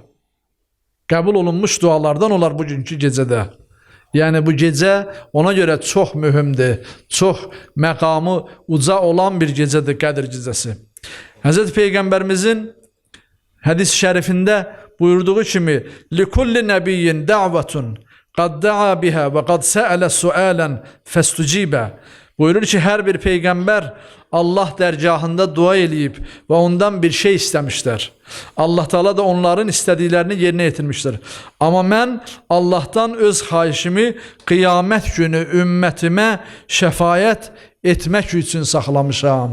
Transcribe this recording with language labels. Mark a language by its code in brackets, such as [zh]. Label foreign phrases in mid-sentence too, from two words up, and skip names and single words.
[az] Qəbul olunmuş dualardan olar bugünkü gecədə. Yəni, bu gecə ona görə çox mühümdür, çox məqamı uca olan bir gecədir Qədr gecəsi. Həzrət Peyğəmbərimizin hədis-i şərifində buyurduğu kimi [ar] لكل نبي دعوة قد دعا بها وقد سأل سؤالا فاستجيب. [az] Buyurur ki, hər bir peyğəmbər Allah dərgahında dua eləyib və ondan bir şey istəmişlər. Allah Teala da onların istədiklərini yerinə yetirmişdir. Amma mən Allahdan öz xahişimi qiyamət günü ümmətimə şəfaət etmək üçün saxlamışam.